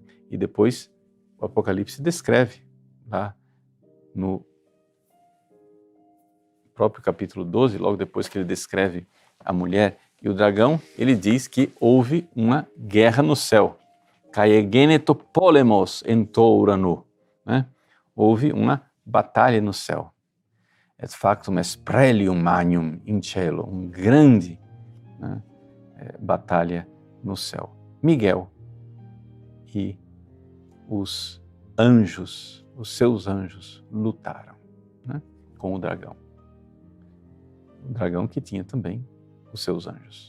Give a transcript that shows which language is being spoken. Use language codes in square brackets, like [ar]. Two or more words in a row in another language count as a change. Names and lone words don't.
[pt] E depois o Apocalipse descreve lá no próprio capítulo 12, logo depois que ele descreve a mulher e o dragão, ele diz que houve uma guerra no céu. [el] Καὶ ἐγένετο πόλεμος ἐν τῷ οὐρανῷ, né? Houve uma batalha no céu. [la] Et factum est prelium magnum in cielo, [pt] grande, né, batalha no céu. Miguel e os anjos, os seus anjos, lutaram, né, com o dragão. O dragão que tinha também os seus anjos.